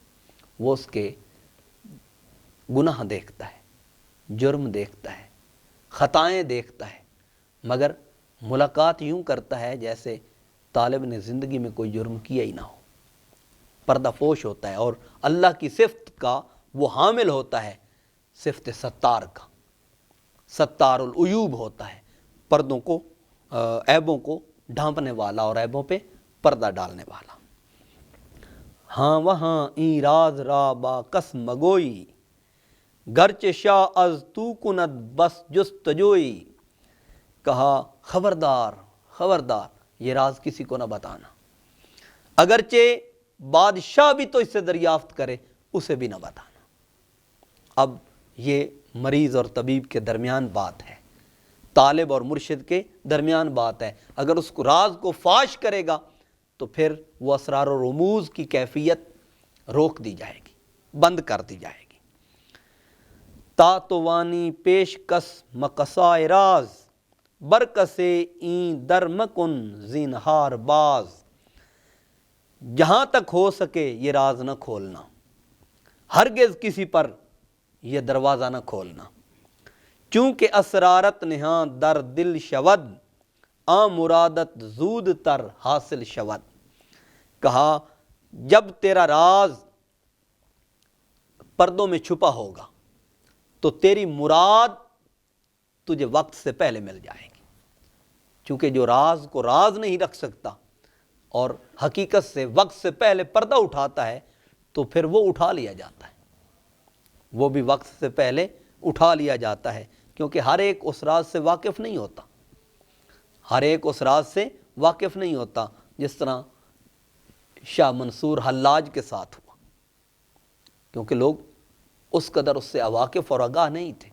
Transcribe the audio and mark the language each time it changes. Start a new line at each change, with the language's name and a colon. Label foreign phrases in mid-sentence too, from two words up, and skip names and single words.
Urdu: وہ اس کے گناہ دیکھتا ہے، جرم دیکھتا ہے، خطائیں دیکھتا ہے، مگر ملاقات یوں کرتا ہے جیسے طالب نے زندگی میں کوئی جرم کیا ہی نہ ہو، پردہ پوش ہوتا ہے، اور اللہ کی صفت کا وہ حامل ہوتا ہے، صفت ستار کا،
Arabic: ستار العیوب
Urdu: ہوتا ہے، پردوں کو عیبوں کو ڈھانپنے والا اور عیبوں پہ پردہ ڈالنے والا۔
Persian: ہاں وہاں این راز را با کس مگوئی، گرچہ شاہ از تو کند بس جستجوئی،
Urdu: کہا خبردار خبردار یہ راز کسی کو نہ بتانا، اگرچہ بادشاہ بھی تو اس سے دریافت کرے اسے بھی نہ بتانا۔ اب یہ مریض اور طبیب کے درمیان بات ہے، طالب اور مرشد کے درمیان بات ہے۔ اگر اس کو راز کو فاش کرے گا تو پھر وہ اسرار و رموز کی کیفیت روک دی جائے گی، بند کر دی جائے گی۔
Persian: تا تو وانی پیش کس مقصائے راز، برکسے این در مکن زینہار باز،
Urdu: جہاں تک ہو سکے یہ راز نہ کھولنا، ہرگز کسی پر یہ دروازہ نہ کھولنا،
Persian: چونکہ اسرارت نہاں در دل شود، آ مرادت زود تر حاصل شود۔
Urdu: کہا جب تیرا راز پردوں میں چھپا ہوگا تو تیری مراد تجھے وقت سے پہلے مل جائے گی، چونکہ جو راز کو راز نہیں رکھ سکتا اور حقیقت سے وقت سے پہلے پردہ اٹھاتا ہے تو پھر وہ اٹھا لیا جاتا ہے، وہ بھی وقت سے پہلے اٹھا لیا جاتا ہے، کیونکہ ہر ایک اس راز سے واقف نہیں ہوتا، ہر ایک اس راز سے واقف نہیں ہوتا، جس طرح شاہ منصور حلاج کے ساتھ ہوا، کیونکہ لوگ اس قدر اس سے اواقف اور آگاہ نہیں تھے۔